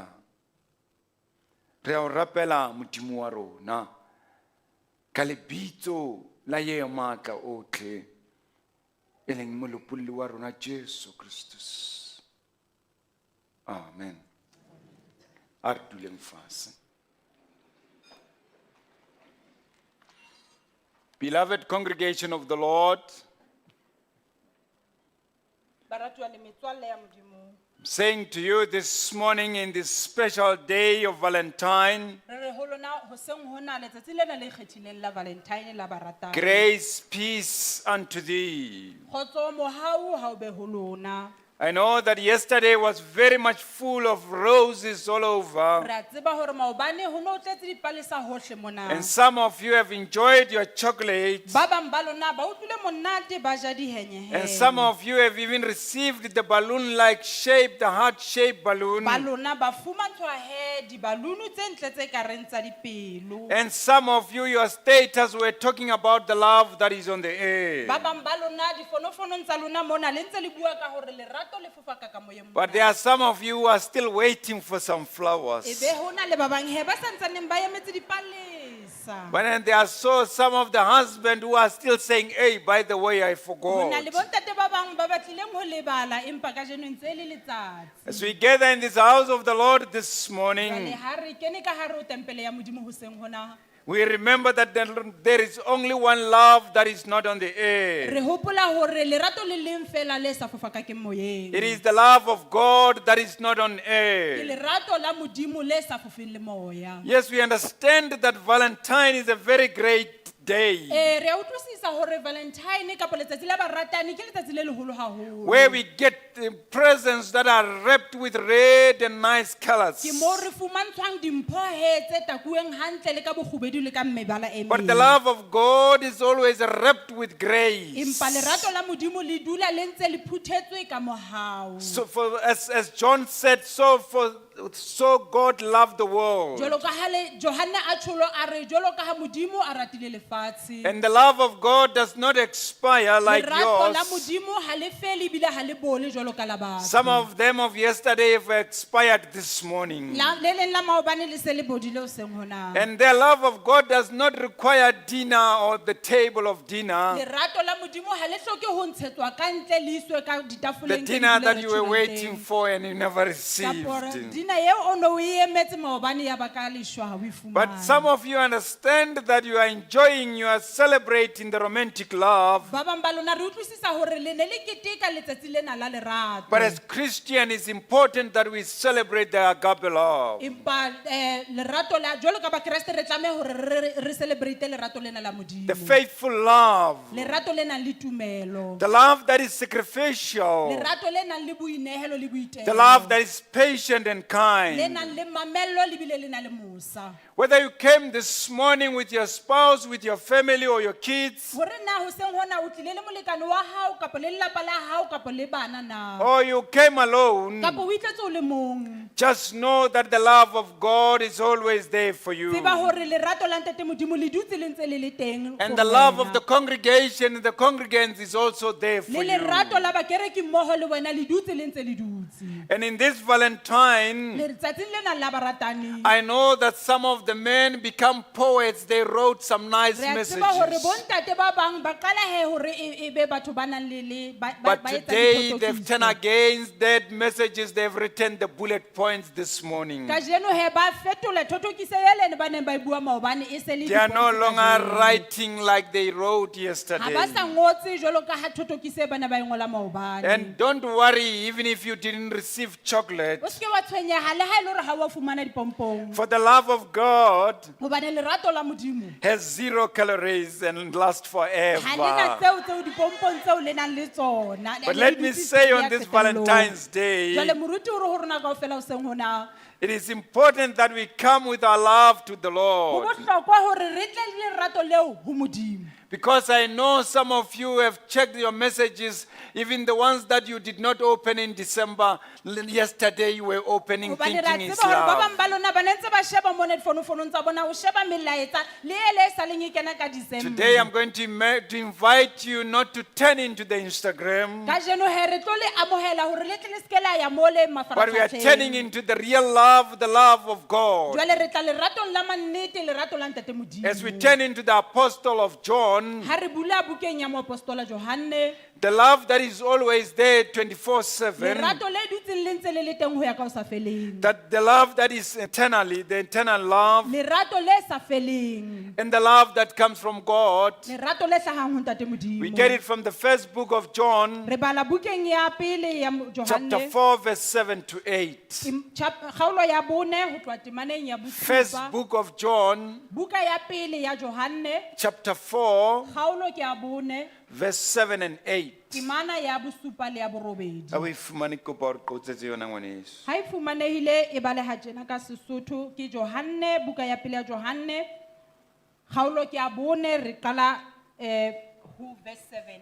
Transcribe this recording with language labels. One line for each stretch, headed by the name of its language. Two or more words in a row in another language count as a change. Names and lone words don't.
Southern Sotho: Re a o rapela Modimo wa rona ka lebitso la ye matla otlhe, e leng molopolli wa rona Jesu Christus. Amen. A re duleng fatshe.
English: Beloved congregation of the Lord,
Southern Sotho: Baratuwa le metswalle ya Modimo.
English: I'm saying to you this morning in this special day of Valentine,
Southern Sotho: Re re ho lona hoseng hona letsatsi lena le ikgethileng la Valentine la baratani.
English: grace, peace unto thee.
Southern Sotho: Kgotso mohau ha o be ho lona.
English: I know that yesterday was very much full of roses all over,
Southern Sotho: Re a tseba hore maobane ho no tletse dipalesa hohle mona.
English: and some of you have enjoyed your chocolates,
Southern Sotho: Ba bang ba lona ba utlwile monate ba ja dihenyehe.
English: and some of you have even received the balloon-like shape, the heart-shaped balloon,
Southern Sotho: Ba lona ba fumantshwa he dibalunu tse ntle tse ka reng tsa dipelo.
English: and some of you, your status were talking about the love that is on the air.
Southern Sotho: Ba bang ba lona difonofonong tsa lona mona le ntse le bua ka hore lerato le fofaka ka moyeng
English: But
Southern Sotho: mona.
English: there are some of you who are still waiting for some flowers.
Southern Sotho: Ebe hona le ba bang he ba santsaneng ba emetse dipalesa.
English: But then there are some of the husband who are still saying, hey, by the way, I
Southern Sotho: Hona
English: forgot.
Southern Sotho: le bontate ba bang ba batlileng ho lebala empa ka jeno ntse le letsatsi.
English: As we gather in this house of the Lord this
Southern Sotho: Jwale
English: morning,
Southern Sotho: ha re kene ka hare ho tempele ya Modimo hoseng hona.
English: we remember that there is only one love that is not on the
Southern Sotho: Re
English: air.
Southern Sotho: hopola hore lerato le leng fela le sa fofaka ke moyeng.
English: It is the love of God that is not on
Southern Sotho: Ke
English: air.
Southern Sotho: lerato la Modimo le sa fofeng le moya.
English: Yes, we understand that Valentine is a very great day
Southern Sotho: Re a utlwisisa hore Valentine kapa letsatsi la baratani ke letsatsi le leholo haholo.
English: where we get presents that are wrapped with red and nice colors.
Southern Sotho: Ke mo re fumantshwang dimpho he tse takuweng hantle le ka bokgubedu le ka mebala e
English: But the
Southern Sotho: meng.
English: love of God is always wrapped with grace.
Southern Sotho: Empa lerato la Modimo le dula le ntse le phuthetswe ka mohau.
English: So as John said, so God loved the world.
Southern Sotho: Jwalo ka ha le Johane a tsholo a re jwalo ka ha Modimo a ratile lefatshe.
English: And the love of God does not expire like
Southern Sotho: Lerato la
English: yours.
Southern Sotho: Modimo ha le fele ebile ha le bole jwalo ka la batho.
English: Some of them of yesterday have expired this morning.
Southern Sotho: Le leng la maobane le se le bodile hoseng hona.
English: And the love of God does not require dinner or the table of dinner.
Southern Sotho: Lerato la Modimo ha le hloke ho ntshetswa ka ntle le iswe ka
English: The
Southern Sotho: ditafoleng tse
English: dinner
Southern Sotho: di
English: that you were
Southern Sotho: restaurant-eng.
English: waiting for and you never received.
Southern Sotho: Dina eo o no o e emetse maobane ya ba ka leshwa ha o e
English: But
Southern Sotho: fumana.
English: some of you understand that you are enjoying, you are celebrating the romantic love.
Southern Sotho: Ba bang ba lona re utlwisisa hore le ne le keteka letsatsi lena la lerato.
English: But as Christian, it's important that we celebrate the agape love.
Southern Sotho: Empa lerato la jwalo ka bokreste re tlameha hore re celebrate lerato lena la Modimo.
English: The faithful love.
Southern Sotho: Lerato le nang le tumelo.
English: The love that is sacrificial.
Southern Sotho: Lerato le nang le boinehelo le boitelo.
English: The love that is patient and
Southern Sotho: Le
English: kind.
Southern Sotho: nang le mamello le bile le nang le mosa.
English: Whether you came this morning with your spouse, with your family, or your kids,
Southern Sotho: Hore na hoseng hona o tlile le molekane wa hao kapa le lelapa la hao kapa le bana na.
English: or you came alone,
Southern Sotho: Kapa o itletse o le mong.
English: just know that the love of God is always there for you.
Southern Sotho: Tseba hore lerato la ntate Modimo le dutse le ntse le le teng.
English: And for the love of
Southern Sotho: wena.
English: the congregation and the congregants is also there for
Southern Sotho: Le
English: you.
Southern Sotho: lerato la bakereki mmoho le wena le dutse le ntse le dutse.
English: And in this Valentine,
Southern Sotho: Le tsatsing lena la baratani.
English: I know that some of the men become poets. They wrote some nice
Southern Sotho: Re a tseba hore
English: messages.
Southern Sotho: bontate ba bang ba qala he hore e be batho ba nang le
English: But
Southern Sotho: etsa
English: today
Southern Sotho: diphotokiso.
English: they've turned against that messages. They've written the bullet points this morning.
Southern Sotho: Ka jeno he ba fetola thothokiso ele ne ba neng ba e bua maobane e se le
English: They are no
Southern Sotho: dipontsho ka
English: longer
Southern Sotho: jeno.
English: writing like they wrote
Southern Sotho: Ha
English: yesterday.
Southern Sotho: ba sa ngotse jwalo ka ha thothokiso e ba ne ba e ngola maobane.
English: And don't worry, even if you didn't receive chocolate,
Southern Sotho: O se ke wa tshwenyeha le ha e le hore ha wa fumana dipompong.
English: for the love of God
Southern Sotho: Hobane lerato la Modimo
English: has 0 calories and lasts
Southern Sotho: ha le na
English: forever.
Southern Sotho: tseo dipompong tseo le nang le tsona.
English: But
Southern Sotho: Le
English: let me
Southern Sotho: dutse
English: say
Southern Sotho: ya
English: on this
Southern Sotho: qetellong.
English: Valentine's Day,
Southern Sotho: Jwale moruti o re ho rona kaofela hoseng hona.
English: it is important that we come with our love to the
Southern Sotho: Ho
English: Lord.
Southern Sotho: bohlokwa hore re tle le lerato leo ho Modimo.
English: Because I know some of you have checked your messages, even the ones that you did not open in December. Yesterday you were opening
Southern Sotho: Hobane re a
English: thinking it's
Southern Sotho: tseba hore ba
English: love.
Southern Sotho: bang ba lona ba ne ntse ba sheba mo difonofonong tsa bona o sheba melaetsa le ele e sa leng e kena ka December.
English: Today I'm going to invite you not to turn into the Instagram,
Southern Sotho: Ka jeno he re tlo le amohela hore le tle le se ke la ya mo le
English: but we are
Southern Sotho: mafaratlhatlheng.
English: turning into the real love, the love of God.
Southern Sotho: Jwale re tla leratong la mannete lerato la ntate Modimo.
English: As we turn into the Apostle of John, John,
Southern Sotho: ha re bula bukeng ya moapostola Johanne,
English: the love that is always there 24/7,
Southern Sotho: lerato le dutseng le ntse le le teng ho ya ka ho sa feleng,
English: that the love that is eternally, the eternal love,
Southern Sotho: lerato le sa feleng,
English: and the love that comes from God.
Southern Sotho: lerato le hlahang ho Ntate
English: We
Southern Sotho: Modimo.
English: get it from the first book of John,
Southern Sotho: Re bala bukeng ya pele ya
English: chapter
Southern Sotho: Johanne,
English: 4, verse 7 to 8.
Southern Sotho: kgaolo ya 4 ho tloha temaneng ya
English: First
Southern Sotho: bosupa,
English: book of John,
Southern Sotho: buka ya pele ya Johanne,
English: chapter 4,
Southern Sotho: kgaolo ke ya 4,
English: verse 7 and 8.
Southern Sotho: temana ya bosupa le ya borobedi. A we fumane kopa hore ke o tsetse yona ngwaneso. Ha e fumanehile e baleha tjena ka Sesotho ke Johanne, buka ya pele ya Johanne, kgaolo ke ya 4, re qala ho verse 7.